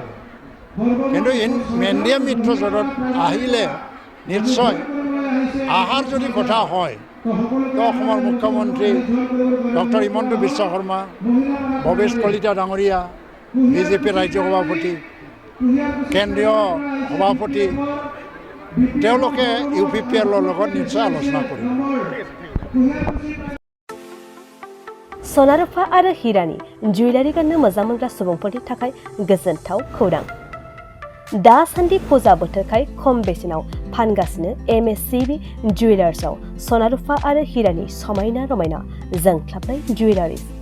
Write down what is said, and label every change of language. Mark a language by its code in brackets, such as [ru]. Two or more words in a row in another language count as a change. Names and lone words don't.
[as] কিন্তু NDA মিত্ৰজোঁটত আহিলে নিশ্চয় আহাৰ যদি কথা হয়, তো অসমৰ মুখ্যমন্ত্ৰী ডক্টৰ হিমন্ত বিশ্ব শৰ্মা, ভৱেশ কলিতা ডাঙৰীয়া, BJP ৰাজ্য সভাপতি, কেন্দ্ৰীয় সভাপতি, তেওঁলোকে UPPL লগত নিশ্চয় আলোচনা কৰিব। [brx] सना-रुफा आरो हिरानि जुवेलारि गाननो मोजां मोनग्रा सुबुंफोरनि थाखाय गोजोनथाव खौरां। दासान्दि फुजा बोथोरखाय खम बेसेनाव फानगासिनो MSCB जुवेलार्सआव सना-रुफा आरो हिरानि समायना रमायना जोंख्लाबनाय जुवेलारिज।